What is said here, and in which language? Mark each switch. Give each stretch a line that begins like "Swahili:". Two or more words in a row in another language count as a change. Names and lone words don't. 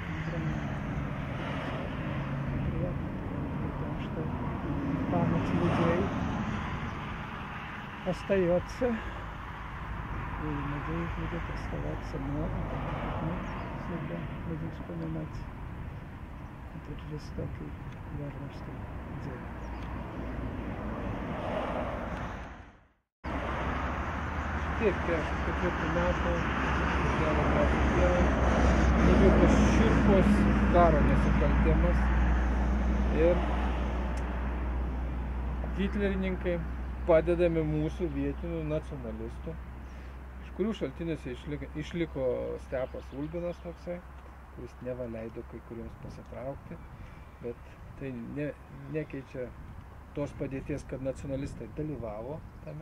Russian: Приятно, потому что память людей остается, и, надеюсь, будет оставаться много. Мы всегда будем вспоминать этот жестокий варварский день.
Lithuanian: Taip, prieš 4 metų, birželio 21, įvyko šiurpus karo nusikaltimas ir hitlerininkai, padedami mūsų vietinių nacionalistų, iš kurių šaltiniuose išliko Stepas Ulbinas toksai, kuris neva leido kai kuriems pasitraukti, bet tai nekeičia tos padėties, kad nacionalistai dalyvavo tame.